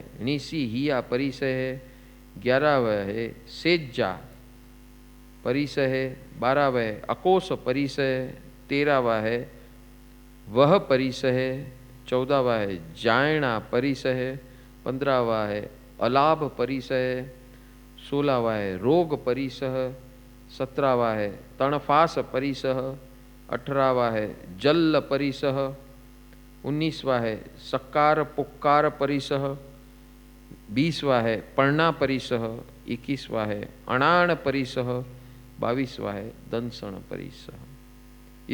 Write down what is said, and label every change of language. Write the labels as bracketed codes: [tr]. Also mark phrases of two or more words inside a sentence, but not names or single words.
[hi] निसी हिया परिसहे, ग्यारहवा है सेज्जा परिसहे, बारहवा है अकोस परिसहे, तेरहवा है वह परिसहे, चौदहवा है जायणा परिसहे, पंद्रहवा है अलाभ परिसहे, सोलहवा है रोग परिसह, सत्रहवा है तणफास परिसह, अठारहवा है जल्ल परिसह, 19वां है सक्कार पुक्कार परिसह, 20वां है पर्णा परिसह, 21वां है अणाण परिसह, 22वां है दंसण परिसह।